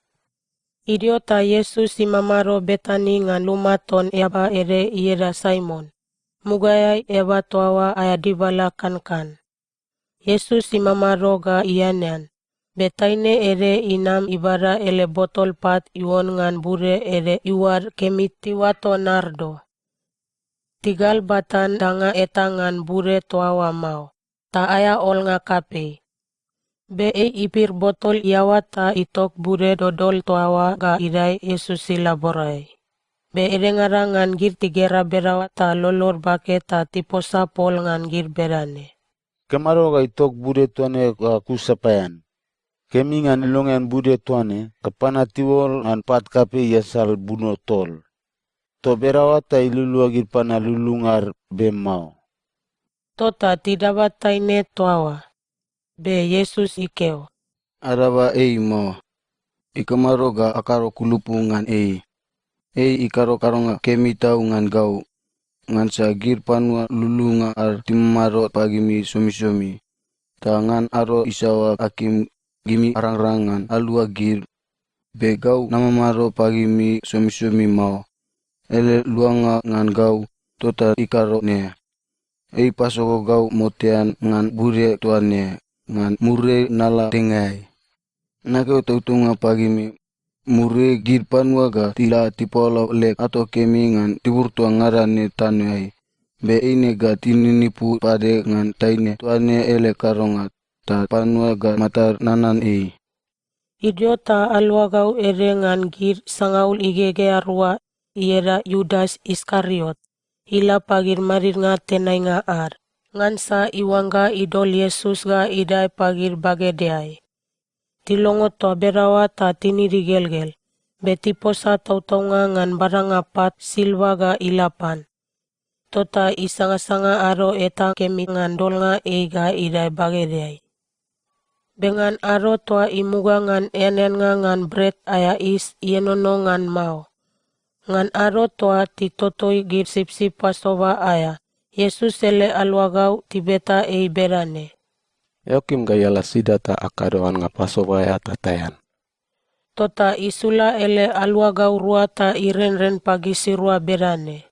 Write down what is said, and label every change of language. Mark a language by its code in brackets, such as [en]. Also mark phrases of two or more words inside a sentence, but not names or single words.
[tbc] Idiota Yesus imamaro betani ngan lumaton eba ere iera Simon. Mugayai eba toawa aya dibala kan. Yesus imamaro ga ianean. Betaine ere inam ibara ele botol pat iwon ngan bure ere iwar kemitiwato nardo. Tigal batan danga etangan bure toawa mau. Ta aya ol nga kape. Be ipir botol iawata itok bure dodol toawa ga irai Yesus sila borai. Be edengarangan gir tigera berawata lolor bake ta tiposa pol ngan gir berane. Kemaro ga itok bude tuane ga kusapayan. Kemi ngan ilongan bude tuane, kapana tiwol ngan pat kape yasal buno tol. To berawata ilulu agir pana lulungar bemau. Tota tidabat taine toawa. Be Yesus ikeo. Araba mau. Ikamaro ga akaro kulupu ngan ikaro karonga kemi tau ngan gau. Ngan sagir panua lulunga ar timaro pagimi somi-somi. Tangan aro isawa akim gimi arang-rangan alua gir. Be gau namamaro pagimi somi-somi mau. Ele luanga ngan gau tota ikaro ne. Pasoko gau motean ngan bure tuane. Ngan mure nala tengai. Nakeu tautunga pagimi. Mure gir panua ga tila tipola lek atau kemi ngan tibur tua ngarane tanuai. Be ini ga tininipu pade ngan taine tuane ele karonga. Ta panua ga matar nanan Idiota alua gau ere ngan gir sangaul igege arua iera Yudas Iskariot. ila pagir marir nga tenai nga ar. Ngansa iwangga idol Yesus ga idai pagir bagedeai. Tilongo to berawa ta tiniri gelgel. Beti posa tau-taunga ngan barang apat silva ga ilapan. Tota isanga-sanga aro eta kemi ngan dolnga eiga idai bagedeai. Bengan aro toa imuga ngan enen nga ngan bread aya is ienono ngan mau. Ngan aro toa titotoi gir sip-sip Pasova aya. Yesus ele alwagau tibeta ei berane. Yakim gaya la sida ta akadoan nga Pasova ya tatayan. Tota isula ele alwagau rua ta irenren pagi sirua berane.